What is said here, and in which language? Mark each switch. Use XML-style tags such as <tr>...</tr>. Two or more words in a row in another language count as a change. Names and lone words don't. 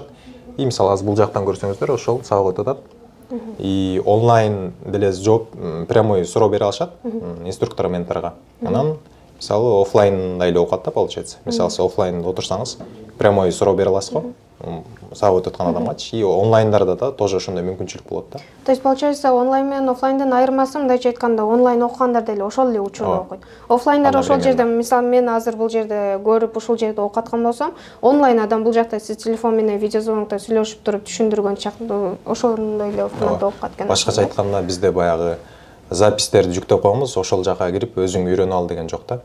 <ky>И мисалы азыр бул жактан көрсөңүздөр, ошол сабак өтүп атат. И онлайн деле жооп прямой суроо бере алышат инструктор менторго. Анан мисалы офлайнда эле окуат да, получается. Мисалы офлайнда отурсаңыз, прямой суроо бере аласыз го. сабак өтүп аткан адамгачы. И онлайндарда да тоже ошондой мүмкүнчүлүк болот да.</ky> <ru>То есть получается</ru> <ky>онлайн менен офлайндын айырмасы мындайча айтканда онлайн окугандар деле ошол эле учурда окуйт. Офлайндар ошол жерде, мисалы мен азыр бул жерде көрүп ушул жерде окуп аткан болсом, онлайн адам бул жакта сиз телефон менен видеозвонокто сүйлөшүп туруп түшүндүргөн чакта ошондой эле форматта окуп аткан. Башкача айтканда бизде баягы запистерди жүктөп коебуз, ошол жака кирип өзүң үйрөнүп ал деген жок да.</ky>